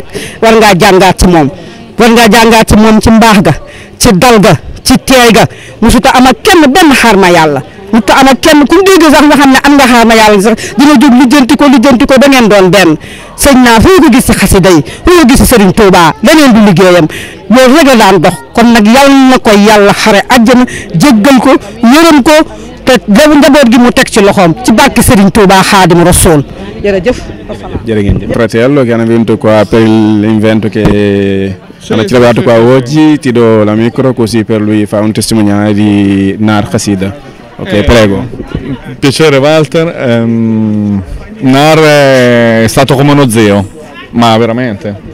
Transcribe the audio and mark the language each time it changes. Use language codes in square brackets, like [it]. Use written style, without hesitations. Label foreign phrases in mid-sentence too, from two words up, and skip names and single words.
[wo] war ngaa jàngaat ci moom ci mbaax ga ci dal ga ci teey ga musuta am ak kenn benn xarma yàlla musuta am ak kenn ku dégg sax nga xam ne am nga xarma yàlla sax dina jóg lijjanti ko ba ngeen doon benn sëñ Naar fu ko gis si xasida yi fu ko gis si Serigne Touba leneen du liggéeyam loolu rek la daan dox kon nag yàlla na ko yàlla xare àjjana jéggal ko yërëm ko te njaboot gi mu teg ci loxoom ci barke Serigne Touba Xaadimu Rasuul jërëjëf. [it] Fratello, che hanno vinto qua per l'invento che hanno trovato qua oggi, ti do la micro così per lui fa un testimoniale di Naar Hassida. Ok, prego. Piacere Walter, Naar è stato come uno zio, ma veramente.